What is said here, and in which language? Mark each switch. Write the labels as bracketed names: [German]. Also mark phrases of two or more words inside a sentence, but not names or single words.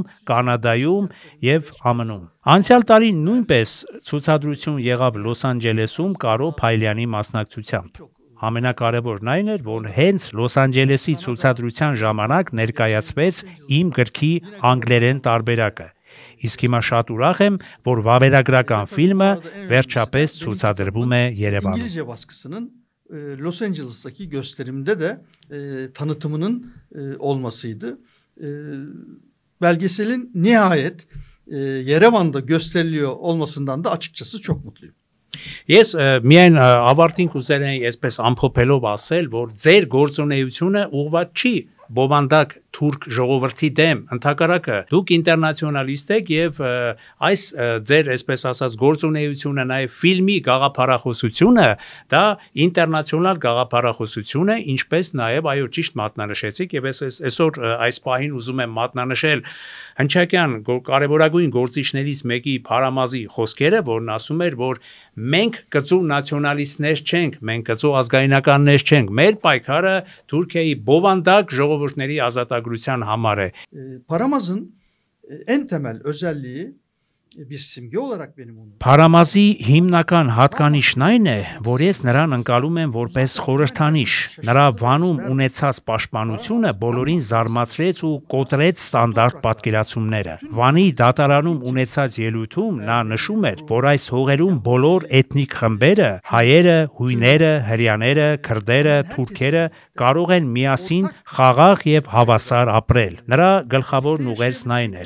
[Armenian] Կանադայում եւ ԱՄՆ-ում։ Անցյալ տարի նույնպես ցուցադրություն եղավ Լոս Անջելեսում Կարո Փայլյանի մասնակցությամբ։ Ամենակարևորն այն էր, որ հենց Լոս Անջելեսի ցուցադրության ժամանակ ներկայացվեց իմ գրքի անգլերեն տարբերակը։ Իսկ հիմա շատ ուրախ եմ, որ վավերագրական ֆիլմը վերջապես ցուցադրվում է Երևանում։ [Turkish] İngilizce baskısının Los Angeles'taki gösterimde de tanıtımının olmasıydı. Belgeselin nihayet Yerevan'da gösteriliyor olmasından da açıkçası çok mutluyum. [Armenian] Ես միայն ավարտին կուզել եմ այսպես ամփոփելով ասել, որ ձեր գործունեությունը ուղղված չի բովանդակ թուրք ժողովրդի դեմ, ընդհակառակը դուք ինտերնացիոնալիստ եք եւ այս ձեր այսպես ասած գործունեությունը նաեւ ֆիլմի գաղափարախոսությունը դա ինտերնացիոնալ գաղափարախոսություն է, ինչպես նաեւ այո ճիշտ մատնանշեցիք եւ այսօր այս պահին ուզում եմ մատնանշել հնչակյան կարևորագույն գործիչներից մեկի Փարամազի խոսքերը, որն ասում էր, որ մենք կծու նացիոնալիստներ չենք, մենք կծու ազգայնականներ չենք, մեր պայքարը Թուրքիայի բովանդակ ժողովուրդների ազատագրության համար է։ [Turkish] Paramaz'ın en temel özelliği bir simge olarak benim onu. [Armenian] Փարամազի հիմնական հատկանիշն այն է, որ ես նրան ընկալում եմ որպես խորհրդանիշ։ Նրա վանում ունեցած պաշտպանությունը բոլորին զարմացրեց ու կոտրեց ստանդարտ պատկերացումները։ Վանի դատարանում ունեցած ելույթում նա նշում էր, որ այս հողերում բոլոր էթնիկ խմբերը՝ հայերը, հույները, հրեաները, քրդերը, թուրքերը կարող են միասին խաղաղ եւ հավասար ապրել։ Նրա գլխավորն ուղերձն այն էր.